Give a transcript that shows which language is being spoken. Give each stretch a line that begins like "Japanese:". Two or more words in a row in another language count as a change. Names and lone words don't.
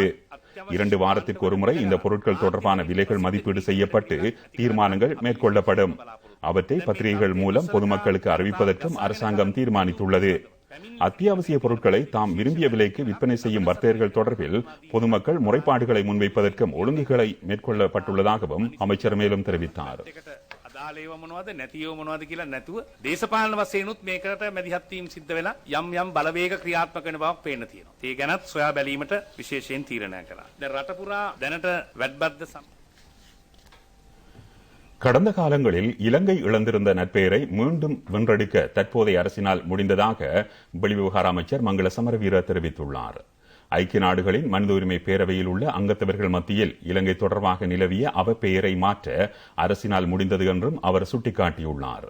Tamil: 2 வாரத்திற்கு ஒருமுறை இந்த பொருட்கள் தொடர்பான விலைகள் மதிப்பீடு செய்யப்பட்டு தீர்மானங்கள் மேற்கொள்ளப்படும். அவற்றை பத்திரிகைகள் மூலம் பொதுமக்களுக்கு அறிவிப்பதற்கும் அரசாங்கம் தீர்மானித்துள்ளது. அத்தியாவசிய பொருட்களை தாம் விரும்பிய விலைக்கு விற்பனை செய்யும் வர்த்தகர்கள் தொடர்பில் பொதுமக்கள் முறைப்பாடுகளை முன்வைப்பதற்கும் ஒழுங்குகளை மேற்கொள்ளப்பட்டுள்ளதாகவும் அமைச்சர் மேலும் தெரிவித்தார்.
Sinhala: අදාළේව මොනවද නැතිව මොනවද කියලා නැතුව දේශපාලන වශයෙන්ුත් මේකට මැදිහත් වීම සිද්ධ වෙලා යම් යම් බලවේග ක්‍රියාත්මක වෙන බවක් පේන්න තියෙනවා. ඒ ගැනත් සොයා බැලීමට විශේෂයෙන් තීරණය කළා. දැන් රට පුරා දැනට වැට්බද්ද
Tamil: கடந்த காலங்களில் இலங்கை இழந்திருந்த நற்பெயரை மீண்டும் வென்றெடுக்க தற்போதைய அரசினால் முடிந்ததாக வெளிவிவகார அமைச்சர் மங்கள சமரவீர தெரிவித்துள்ளார். ஐக்கிய நாடுகளின் மனித உரிமை பேரவையில் உள்ள அங்கத்தவர்கள் மத்தியில் இலங்கை தொடர்பாக நிலவிய அவப்பெயரை மாற்ற அரசினால் முடிந்தது என்றும் அவர் சுட்டிக்காட்டியுள்ளார்.